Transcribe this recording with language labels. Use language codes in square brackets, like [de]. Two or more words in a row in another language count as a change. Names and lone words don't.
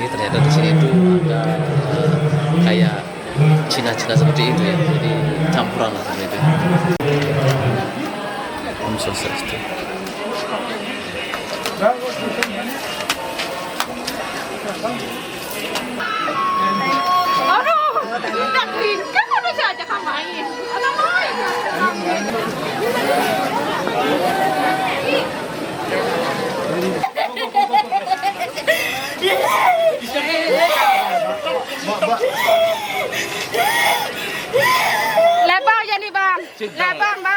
[id] Ternyata di sini itu ada kayak Cina-Cina seperti itu ya, jadi campuran lah seperti itu. [ban] Om Swastiastu. [id] Aduh, tidak kan udah saja kamu main. Ada main. Lebar ya nih bang, lebar bang.